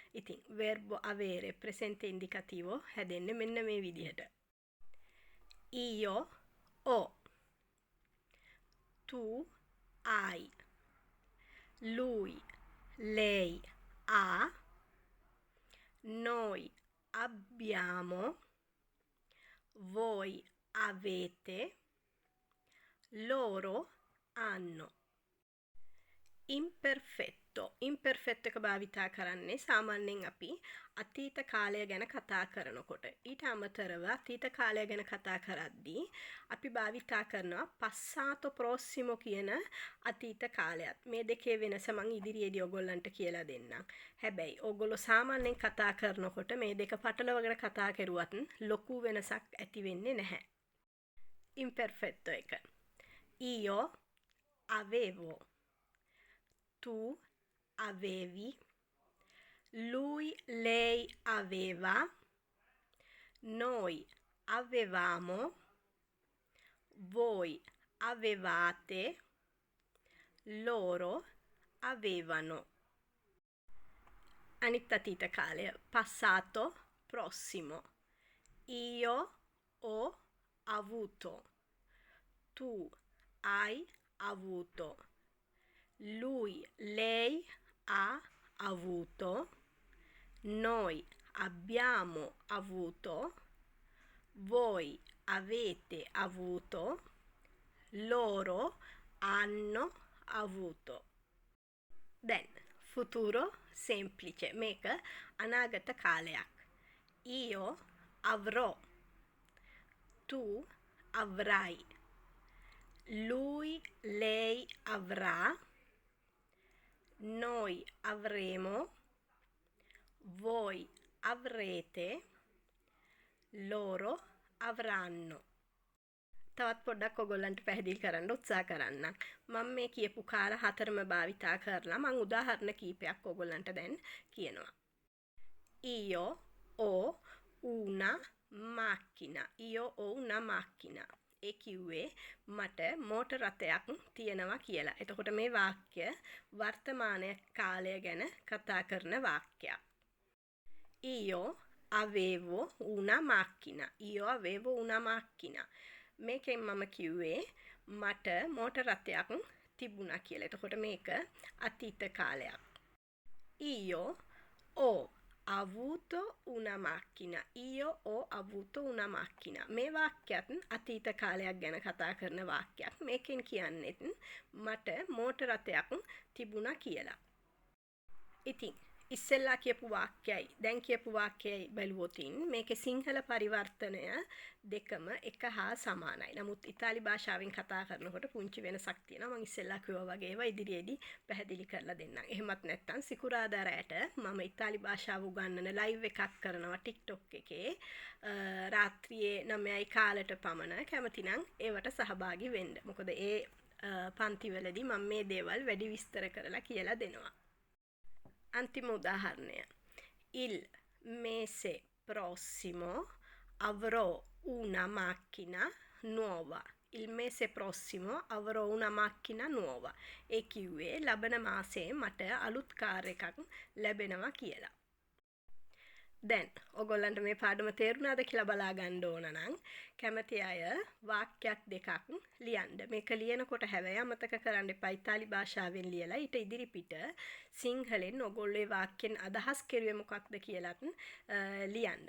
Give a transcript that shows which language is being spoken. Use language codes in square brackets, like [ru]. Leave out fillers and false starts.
[si] ඉතින් [it] verbo avere presente indicativo [si] හැදෙන්නේ මෙන්න මේ විදිහට. [it] io ho, tu hai, lui lei ha, noi abbiamo, voi avete, loro hanno. [si] imperfetto එක භාවිතා කරන්නේ සාමාන්‍යයෙන් අපි අතීත කාලය ගැන කතා කරනකොට. ඊට අමතරව අතීත කාලය ගැන කතා කරද්දී අපි භාවිතා කරනවා passato prossimo කියන අතීත කාලයත්. මේ දෙකේ වෙනස මම ඉදිරියේදී ඔයගොල්ලන්ට කියලා දෙන්නම්. හැබැයි ඔයගොල්ලෝ සාමාන්‍යයෙන් කතා කරනකොට මේ දෙක පටලවගෙන කතා කරුවත් ලොකු වෙනසක් ඇති වෙන්නේ නැහැ. imperfetto එක. [it] io avevo, tu avevi, lui lei aveva, noi avevamo, voi avevate, loro avevano. [si] අනිත් අතීත කාලය passato prossimo. [it] io ho avuto, tu hai avuto, lui lei ha avuto, noi abbiamo avuto, voi avete avuto, loro hanno avuto. [si] Then futuro semplice. මේක අනාගත කාලයක්. [it] io avrò, tu avrai, lui lei avrà, noi avremo, voi avrete, loro avranno. [si] තවත් පොඩ්ඩක් ඔයගොල්ලන්ට පැහැදිලි කරන්න උත්සාහ කරන්නම්. මම මේ කියපු කාල හතරම භාවිතා කරලා මම උදාහරණ කීපයක් ඔයගොල්ලන්ට දැන් කියනවා. [it] io ho una macchina. io ho una macchina. [si] ඒ කිව්වේ මට මෝටර් රථයක් තියෙනවා කියලා. එතකොට මේ වාක්‍ය වර්තමාන කාලය ගැන කතා කරන වාක්‍යයක්. [it] io avevo una macchina. io avevo una macchina. [si] මේකෙන් මම කිව්වේ මට මෝටර් රථයක් තිබුණා කියලා. එතකොට මේක අතීත කාලයක්. [it] io ho avuto una macchina. Io ho avuto una macchina. [si] මේ වාක්‍යයත් අතීත කාලයක් ගැන කතා කරන වාක්‍යයක්. මේකෙන් කියන්නෙත් මට මෝටර රථයක් තිබුණා කියලා. ඉතින් ඉස්සෙල්ලා කියපු වාක්‍යයි දැන් කියපු වාක්‍යයි බැලුවොතින් මේකේ සිංහල පරිවර්තනය දෙකම එක හා සමානයි. නමුත් ඉතාලි භාෂාවෙන් කතා කරනකොට පුංචි වෙනසක් තියෙනවා. මම ඉස්සෙල්ලා කිව්වා වගේ ඒවා ඉදිරියේදී පැහැදිලි කරලා දෙන්නම්. එහෙමත් නැත්නම් සිකුරාදා රැට මම ඉතාලි භාෂාව උගන්වන ලයිව් එකක් කරනවා TikTok එකේ. රාත්‍රියේ 9යි කාලට පමණ. කැමති නම් ඒවට සහභාගී වෙන්න. මොකද ඒ පන්තිවලදී මම මේ දේවල් වැඩි විස්තර කරලා කියලා දෙනවා. Antico udaharnය. [it] Il mese prossimo avrò una macchina nuova. Il mese prossimo avrò una macchina nuova. [si] ඒ කිව්වේ ලබන මාසයේ මට අලුත් කාර් එකක් ලැබෙනවා කියලා. දැන් ඔයගොල්ලන්ට මේ පාඩම තේරුණාද කියලා බලා ගන්න ඕන නම් කැමති අය වාක්‍යයක් දෙකක් ලියන්න. මේක ලියනකොට හැබැයි අමතක කරන්න එපා ඉතාලි භාෂාවෙන් ලියලා ඊට ඉදිරිපිට සිංහලෙන් ඔයගොල්ලෝ ඒ වාක්‍යෙන් අදහස් කෙරුවේ මොකක්ද කියලාත් ලියන්න.